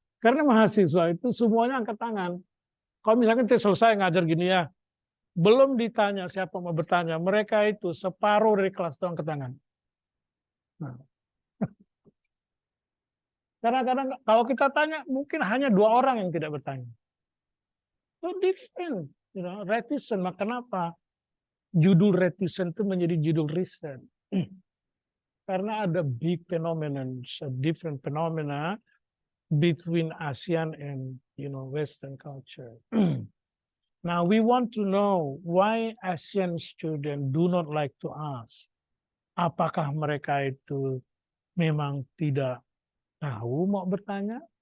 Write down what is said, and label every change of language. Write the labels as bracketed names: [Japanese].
[Indonesian] Karena mahasiswa itu semuanya angkat tangan. Kalau misalkan kita selesai ngajar gini ya, belum ditanya siapa mau bertanya, mereka itu separuh dari kelas itu angkat tangan. Nah. Kadang-kadang kalau kita tanya, mungkin hanya 2 orang yang tidak bertanya. [English] So different, reticent. [Indonesian] Maka kenapa judul reticent itu menjadi judul riset? Karena ada [English] big phenomenon, different phenomena between ASEAN and Western culture. Now we want to know why ASEAN students do not like to ask. [Indonesian] Apakah mereka itu memang tidak tahu mau bertanya?